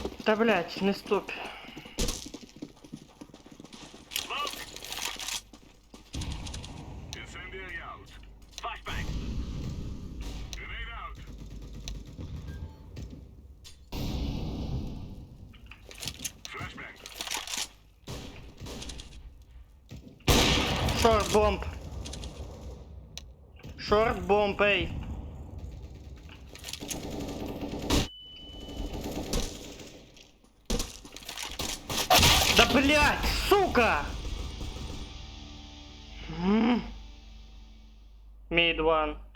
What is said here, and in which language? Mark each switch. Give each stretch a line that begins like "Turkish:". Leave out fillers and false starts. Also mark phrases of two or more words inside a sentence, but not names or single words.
Russian: Та блять, не стоп.
English: Smoke! Incendiary out. Flashbang! Grenade out. Flashbang. Short bomb. Short bomb,
Russian: ей. Да блять, сука!
English: Mid one.